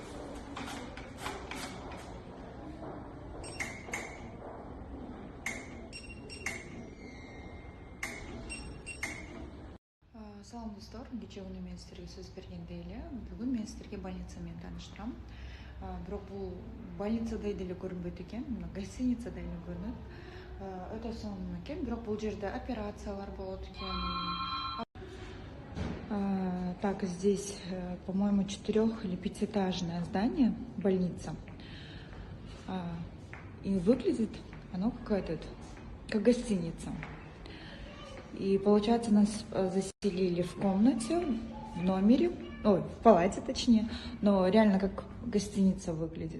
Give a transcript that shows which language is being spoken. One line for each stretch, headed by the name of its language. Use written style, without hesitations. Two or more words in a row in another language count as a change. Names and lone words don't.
Kyrgyz: Салам достор, кечеуүнү мен сиздерге сөз бергендей эле бүгүн мен сиздерге больница менен тааныштырам. Бирок бул больницадай деле көрүнбөйт экен, мына гостиницадай эле көрүнөт. Өтө сонун экен, бирок бул жерде операциялар болот экен.
Russian: Так, здесь, по-моему, 4- или 5-этажное здание, больница. И выглядит оно как гостиница. И получается, нас заселили в комнате, в номере, в палате точнее, но реально как гостиница выглядит.